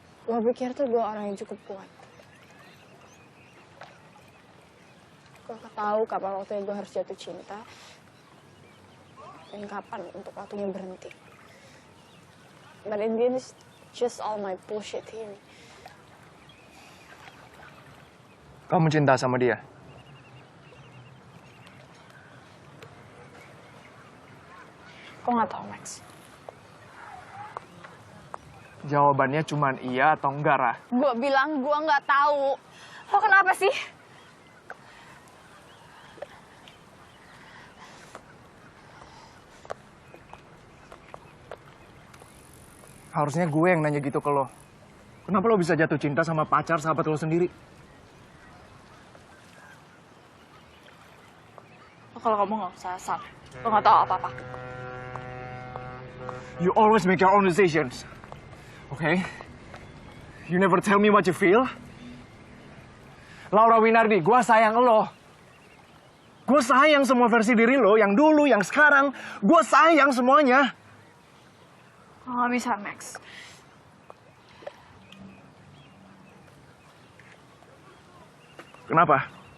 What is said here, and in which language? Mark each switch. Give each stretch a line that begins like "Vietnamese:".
Indonesian: Gue pikir tuh gue orang yang cukup kuat. Gue gak tahu kapan waktunya gue harus jatuh cinta. Dan kapan untuk waktunya berhenti.
English: But in the end, it's just all my bullshit theory.
Indonesian: Kamu cinta sama dia? Gue gak tahu, Max. Jawabannya cuma iya atau enggak, Rah. Gue bilang gue gak tahu. Lo kenapa sih? Harusnya gue yang nanya gitu ke lo. Kenapa lo bisa jatuh cinta sama pacar sahabat lo sendiri? Kalau kamu nggak usah asal. Lo nggak tahu apa-apa.
English: You always make your own decisions. Okay? You never tell me what you feel.
Indonesian: Laura Winardi, gue sayang lo. Gue sayang semua versi diri lo, yang dulu, yang sekarang. Gue sayang semuanya. Nggak bisa, Max. Kenapa?